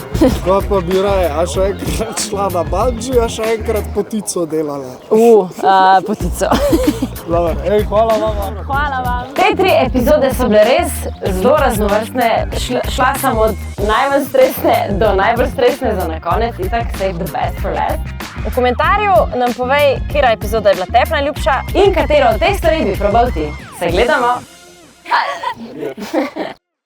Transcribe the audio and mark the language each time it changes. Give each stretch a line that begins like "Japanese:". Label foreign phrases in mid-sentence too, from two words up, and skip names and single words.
Slovenian: Kaj pa bi raje, a še enkrat šla na bungee, a še enkrat potico delala? Potico. Ej, hvala vam. Hvala vam. Te 3 epizode so bile res zelo raznovrstne. Šla sem od najmanj stresne do najbolj stresne za na konec, itak
English: save the best for last.
Slovenian: V komentarju nam povej, katera epizoda je bila tebi najljubša in katero od teh stvari bi probal ti. Se gledamo!